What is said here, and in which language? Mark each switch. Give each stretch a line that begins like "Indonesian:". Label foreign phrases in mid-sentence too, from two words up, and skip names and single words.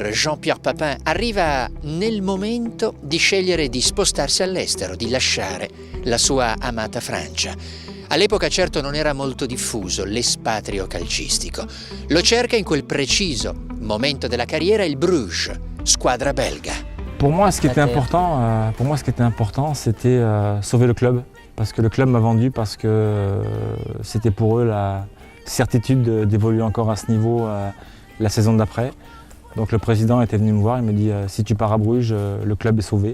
Italian: Jean-Pierre Papin arriva nel momento di scegliere di spostarsi all'estero, di lasciare la sua amata Francia. All'epoca certo non era molto diffuso l'espatrio calcistico. Lo cerca in quel preciso momento della carriera il Bruges, squadra belga.
French: Pour moi, ce qui était important, c'était sauver le club. Parce que le club m'a vendu, parce que c'était pour eux la certitude d'évoluer encore à ce niveau la saison d'après. Donc le président était venu me voir, il m'a dit si tu pars à Bruges, le club est sauvé.